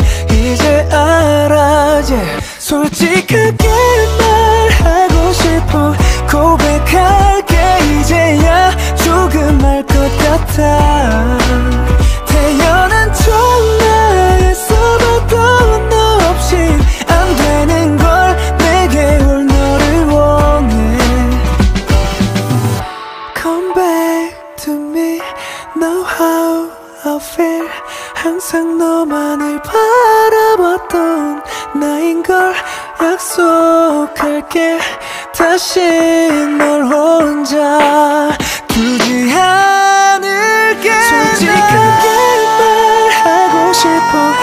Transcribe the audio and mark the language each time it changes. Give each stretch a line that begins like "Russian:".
Korean: 이제 알아, yeah. 솔직하게 말하고 싶어. 고백할게 이제야. 조금 알 것 같아. 태어난 전화에서봐도 너 없인 안 되는 걸. 내게 올 너를 원해.
English: Come back to me, know how I feel.
Korean: 항상 너만을 바라봤던 나인걸. 약속할게 다시 널 혼자 두지 않을게. 솔직하게 말하고 싶어.